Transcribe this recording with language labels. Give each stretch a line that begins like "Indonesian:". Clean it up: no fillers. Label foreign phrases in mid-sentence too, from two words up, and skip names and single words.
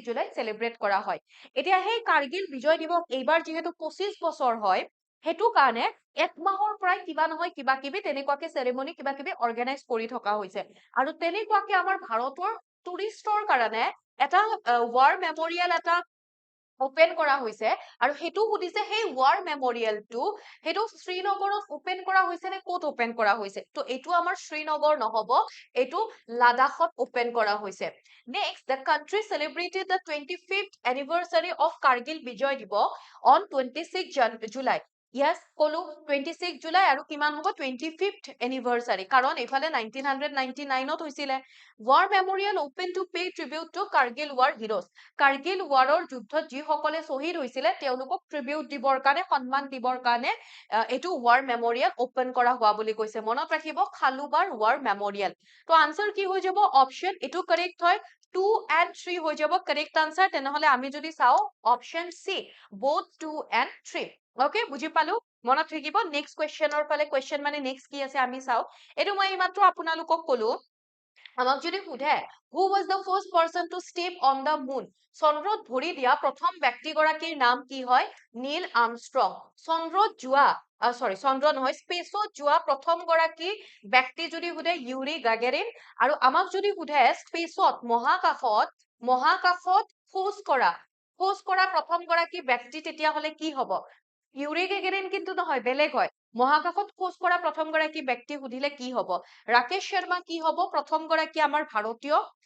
Assamese: জুলাইত চেলিব্ৰেট কৰা হয় এতিয়া সেই কাৰ্গিল বিজয় দিৱস এইবাৰ যিহেতু 25 বছৰ হয় সেইটো কাৰণে এক মাহৰ পৰাই কিবা নহয় কিবা কিবি তেনেকুৱাকে চেৰেমনি কিবা কিবি অৰ্গেনাইজ কৰি থকা হৈছে আৰু তেনেকুৱাকে আমাৰ ভাৰতৰ টুৰিষ্টৰ কাৰণে এটা
English: war memorial
Assamese: এটা ওপেন কৰা হৈছে আৰু সেইটো সুধিছে সেই
English: war memorial টো
Assamese: সেইটো শ্ৰীনগৰত ওপেন কৰা হৈছে নে ক'ত ওপেন কৰা হৈছে তো এইটো আমাৰ শ্ৰীনগৰ নহব এইটো লাডাখত ওপেন কৰা হৈছে
English: next the country celebrated the 25th anniversary of
Assamese: কাৰ্গিল বিজয় দিৱস
English: on 26 July Yes,
Assamese: কলো 26 জুলাই আৰু কিমান হ'ব
English: 25th anniversary
Assamese: কাৰণ এইফালে 1999ত হৈছিলে
English: War Memorial open to pay tribute to Kargil War heroes
Assamese: কাৰ্গিল ৱাৰৰ যুদ্ধত যিসকলে শ্বহীদ হৈছিলে তেওঁলোকক ট্ৰিবিউট দিবৰ কাৰণে সন্মান দিবৰ কাৰণে এইটো
English: war memorial
Assamese: ওপেন কৰা হোৱা বুলি কৈছে মনত ৰাখিব খালুবাৰ
English: war memorial
Assamese: তো আনসাৰ কি হৈ যাব অপশ্যন এইটো কাৰেক্ট হয়
English: 2 and 3
Assamese: হৈ যাব
English: correct answer
Assamese: তেনেহলে আমি যদি চাও
English: option C both 2 and 3 okay
Assamese: বুজি পালো মনত থাকিব নেক্সট কুৱেশ্যনৰ ফালে কুৱেশ্যন মানে নেক্সট কি আছে আমি চাও এইটো মই এইমাত্ৰ আপোনালোকক কলো আমাক যদি সোধে
English: who was the first person to step on the moon
Assamese: চন্দ্ৰত ভৰি দিয়া প্ৰথম ব্যক্তিগৰাকীৰ নাম কি হয় নীল আৰ্মষ্ট্ৰং চন্দ্ৰত যোৱা চন্দ্ৰ নহয় স্পেচত যোৱা প্ৰথম গৰাকী ব্যক্তি যদি সোধে ইউৰি গাগেৰিন আৰু আমাক যদি সোধে স্পেচত মহাকাশত খোজ কৰা প্ৰথম গৰাকী ব্যক্তি তেতিয়াহলে কি হ'ব ইউৰি গেগেৰিন কিন্তু নহয় বেলেগ হয় মহাকাশত খোজ কৰা প্ৰথম গৰাকী ব্যক্তি সুধিলে কি হ'ব ৰাকেশ শৰ্মা কি হ'ব প্ৰথম গৰাকী আমাৰ ভাৰতীয়